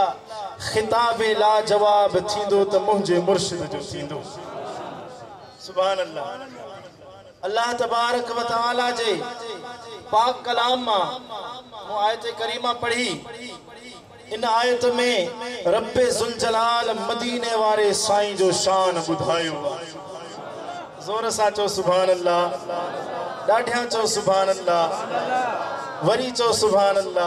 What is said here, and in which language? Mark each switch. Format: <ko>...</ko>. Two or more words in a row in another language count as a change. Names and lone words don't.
<sd>खिताब लाजवाब थींदो त मुंहिंजे मुर्शिद जो थींदो।</sd> <ar>سبحان الله. الله تبارك وتعالى</ar> <sd>जे पाक कलाम मां आयत करीमा पढ़ी। इन आयत में रब्बे ज़ुल जलाल मदीने वारे साईं जो शान ॿुधायो। ज़ोर सां चओ</sd> <ar>سبحان الله,</ar> <sd>ॾाढियां चओ</sd> <ar>سبحان الله,</ar> <sd>वरी चओ</sd> <ar>سبحان الله.</ar>